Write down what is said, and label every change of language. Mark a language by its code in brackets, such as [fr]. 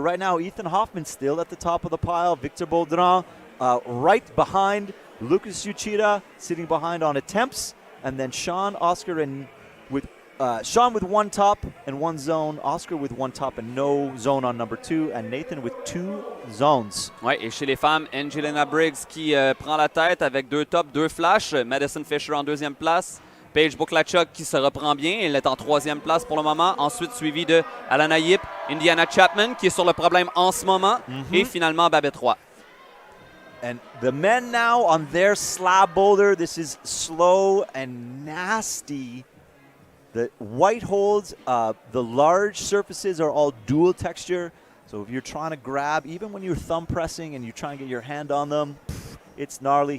[en] Right now, Ethan Hoffman still at the top of the pile. Victor Boulder right behind. Lucas Uchida sitting behind on attempts. And then Sean, Oscar, and Sean with one top and one zone. Oscar with one top and no zone on number 2. And Nathan with 2 zones. [fr] Ouais, et chez les femmes, Angelina Briggs qui prend la tête avec 2 tops, 2 flashs. Madison Fisher en 2e place. Paige Buklachuk qui se reprend bien. Elle est en 3e place pour le moment. Ensuite, suivi de Alannah Yip, Indiana Chapman qui est sur le problème en ce moment. Et finalement, Babette Roy. [en] And the men now on their slab boulder. This is slow and nasty. The white holds, the large surfaces are all dual texture. So if you're trying to grab, even when you're thumb pressing and you try and get your hand on them, it's gnarly.